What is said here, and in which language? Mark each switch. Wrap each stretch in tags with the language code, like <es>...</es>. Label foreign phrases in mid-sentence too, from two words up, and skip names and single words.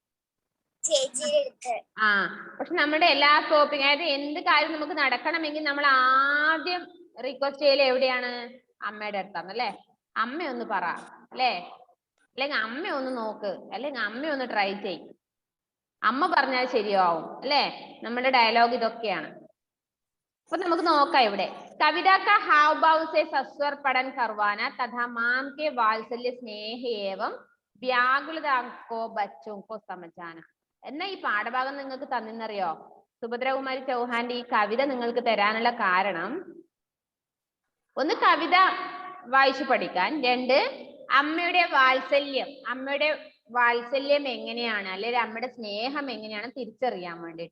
<ml>പക്ഷെ നമ്മുടെ എല്ലാ സ്റ്റോപ്പിങ്, അതായത് എന്ത് കാര്യം നമുക്ക് നടക്കണമെങ്കിൽ നമ്മൾ ആദ്യം റിക്വസ്റ്റ് ചെയ്യല് എവിടെയാണ്? അമ്മയുടെ അടുത്താണ് അല്ലെ. അമ്മയൊന്ന് പറ അല്ലെ, അല്ലെങ്കിൽ അമ്മ ഒന്ന് നോക്ക്, അല്ലെങ്കിൽ അമ്മ ഒന്ന് ട്രൈ ചെയ്യും, അമ്മ പറഞ്ഞാൽ ശരിയാവും അല്ലെ. നമ്മുടെ ഡയലോഗ് ഇതൊക്കെയാണ്. അപ്പൊ നമുക്ക് നോക്കാം ഇവിടെ.</ml> <hi>കവിത का हाव भाव से सस्वर पठन करवाना तथा मां के वात्सल्य स्नेह एवं व्याकुलता को बच्चों को समझाना.</hi> <ml>എന്നാ ഈ പാഠഭാഗം നിങ്ങൾക്ക് തന്നിന്നറിയോ? സുഭദ്രകുമാരി ചൗഹാന്റെ ഈ കവിത നിങ്ങൾക്ക് തരാനുള്ള കാരണം, ഒന്ന് കവിത വായിച്ചു പഠിക്കാൻ, രണ്ട് അമ്മയുടെ വാത്സല്യം എങ്ങനെയാണ്, അല്ലെങ്കിൽ അമ്മയുടെ സ്നേഹം എങ്ങനെയാണ് തിരിച്ചറിയാൻ വേണ്ടിയിട്ട്.</ml>